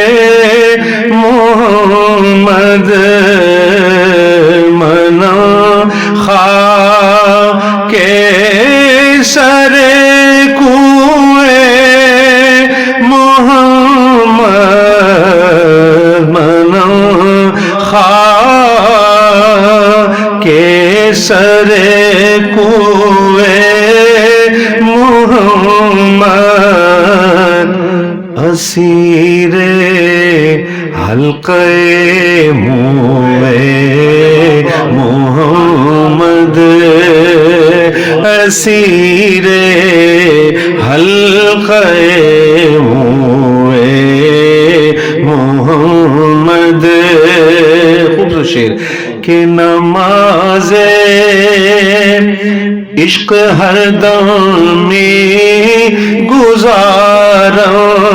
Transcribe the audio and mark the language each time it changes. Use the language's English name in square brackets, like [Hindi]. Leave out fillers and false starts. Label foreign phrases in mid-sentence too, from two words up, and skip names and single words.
[Persian] محمد منم خاک سر کوئے محمد منم خاک سر کوئے محمد اسیر حلقہ موئے محمد اسیر حلقہ موئے محمد [Urdu] خوبصورت شعر کہ نماز عشق ہر دم میں گزاروں